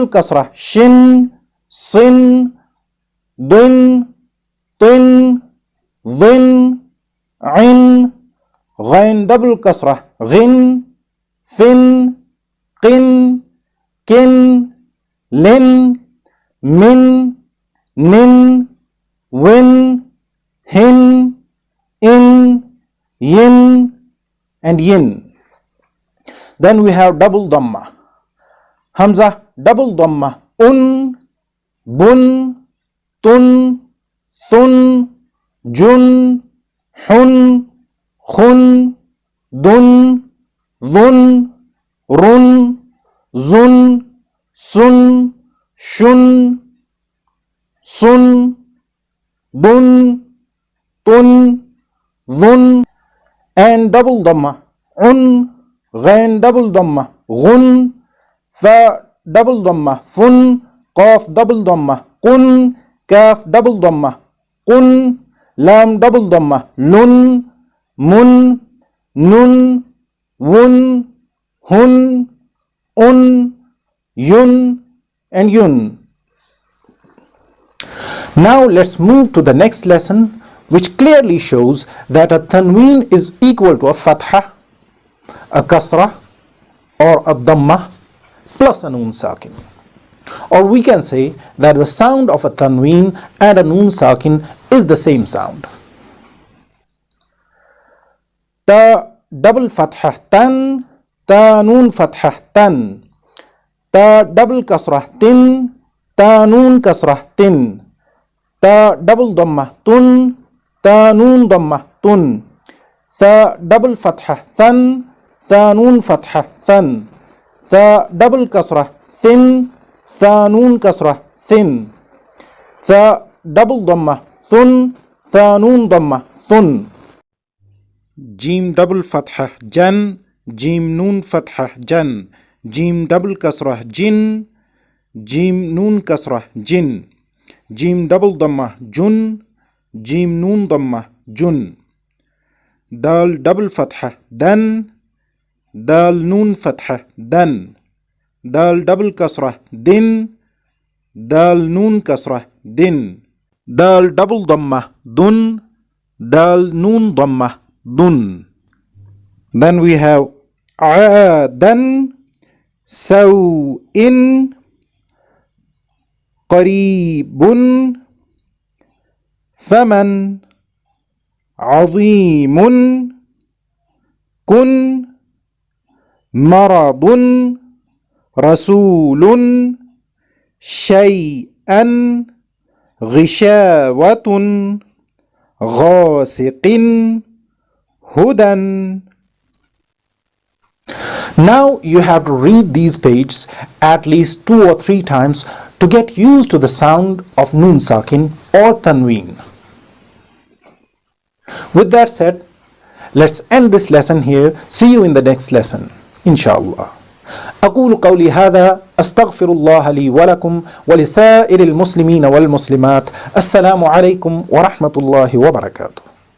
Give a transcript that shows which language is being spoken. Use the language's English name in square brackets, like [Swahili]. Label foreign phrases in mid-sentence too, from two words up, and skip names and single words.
[Arabic] كسرة شِن، سِن، ضِن، طِن، ظِن، عِن، غين double كسرة غِن، فِن، قِن، كِن، لِن، مِن، نِن, وِن، هِن، إِن، يِن، and يِن. [English] Then we have double Dammah. [Arabic] همزة double ضمة أُن, بُن، تُن، ثُن، جُن، حُن، خُن، دُن، ذُن، رُن, zun, صُن، شُن، سُن، بُن، تُن، ذُن, [English] and double [Arabic] ضمة أُن، غين double ضمة غُن، فاء double ضمة فُن، قاف double ضمة قُن، كاف double ضمة قُن، لام double ضمة لُن، مُن، نُن، وُن، هُن, أُن، يُن، and يُن. [English] Now let's move to the next lesson, which clearly shows that a tanween is equal to a fatha, a kasrah, or a dammah plus a [Arabic] نون ساكن. [English] Or we can say that the sound of a tanween and a [Arabic] نون ساكن [English] is the same sound. [Arabic] تاء double فتحة تَن، تاء نون فتحة تَن. تاء double كسرة تِن، تاء نون كسرة تِن. تاء double ضمة تُن، تاء نون ضمة تُن. ثاء double فتحة ثَن، ثاء نون فتحة ثَن. ثاء double كسرة ثِن، ثاء نون كسرة ثِن. ثاء double ضمة ثُن، ثاء نون ضمة ثُن. جيم double فتحة جَن، جيم نون فتحة جَن. جيم double كسرة جِن، جيم نون كسرة جِن. جيم double ضمة جُن، جيم نون ضمة جُن. دال double فتحة دَن، دال نون فتحة دَن. دال double كسرة دِن، دال نون كسرة دِن. دال double ضمة دُن، دال نون ضمة دُن. [English] Then we have aadan, [Arabic] سواءٍ، قريبٌ، فمن، عظيمٌ، كن، مرضٌ، رسولٌ، شيئًا، غشاوةٌ، غاسقٍ، هدًى. [English] Now you have to read these pages at least 2 or 3 times to get used to the sound of [Arabic] نون ساكن [English] or tanween. With that said, let's end this lesson here. See you in the next lesson, inshallah. [Arabic] أقول قولي هذا أستغفر الله لي ولكم ولسائر المسلمين والمسلمات. السلام عليكم ورحمة الله وبركاته.